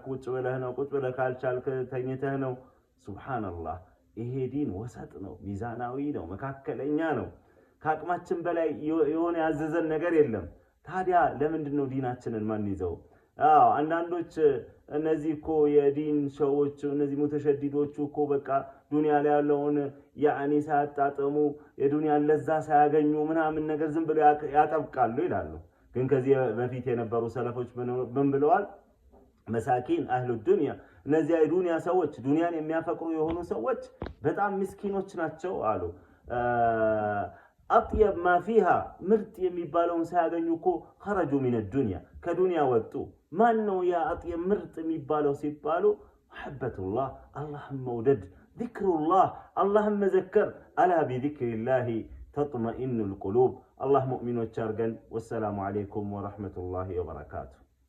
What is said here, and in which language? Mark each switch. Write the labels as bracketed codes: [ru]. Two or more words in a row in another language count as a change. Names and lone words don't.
[am] ቁጭ ብለህ ነው ቁጭ ብለህ ካልቻልክ ተኝተህ ነው ሱብሃንአላህ ይሄ ዲን ወሰጥ ነው ሚዛናዊ ነው መካከለኛ ነው ከአቅማችን በላይ የሆነ ያዘዘን ነገር የለም ታዲያ ለምንድነው ዲናችንን ማን ይዘው አንዳንዶች እነዚህ እኮ የዲን ሰዎች እነዚህ ሙተሸዲዶቹ እኮ በቃ ዱንያ ላይ ያለውን ያኒ ሳያጣጥሙ የዱንያን ለዛ ሳያገኙ ምናምን ነገር ዝም ብለው ያጠብቃሉ ይላሉ ግን ከዚህ በፊት የነበሩ ሰለፎች ምን ብለዋል [ar] مساكين أهل الدنيا [am] እነዚህ የዱንያ ሰዎች ዱንያን የሚያፈቅሩ የሆኑ ሰዎች በጣም ምስኪኖች ናቸው አሉ [ar] اطيب ما فيها [am] ምርጥ የሚባለውን ሳያገኙ እኮ [ar] خرجوا من الدنيا [am] ከዱንያ ወጡ ማን ነው ያ اطيب ምርጥ የሚባለው ሲባሉ [ar] محبة الله اللهم مودد ذكر الله اللهم مذكر الا بذكر الله تطمئن القلوب الله مؤمنون شارقا والسلام عليكم ورحمة الله وبركاته